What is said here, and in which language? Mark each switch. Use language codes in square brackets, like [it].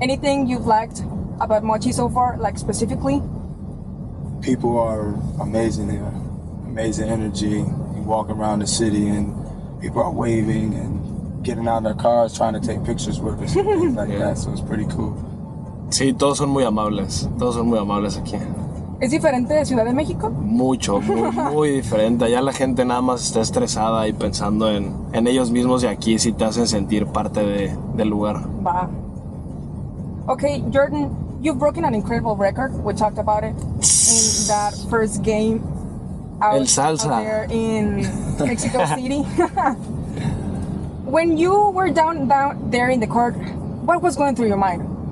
[en] Anything you've liked about Mochi so far, like specifically? People are amazing here. Amazing energy. You walk around the city and people are waving and getting out of their cars trying to take pictures with us and things like that. So it's pretty cool. [es] Sí, todos son muy amables. Todos son muy amables aquí. ¿Es diferente de Ciudad de México? Mucho, muy diferente. Allá la gente nada más está estresada y pensando en ellos mismos, y aquí sí te hacen sentir parte del lugar. Va. [en] Okay, Jordan, you've broken an incredible record. We talked about it in that first game [es] El salsa. [en] out there in Mexico City. When you were down there in the court, what was going through your mind?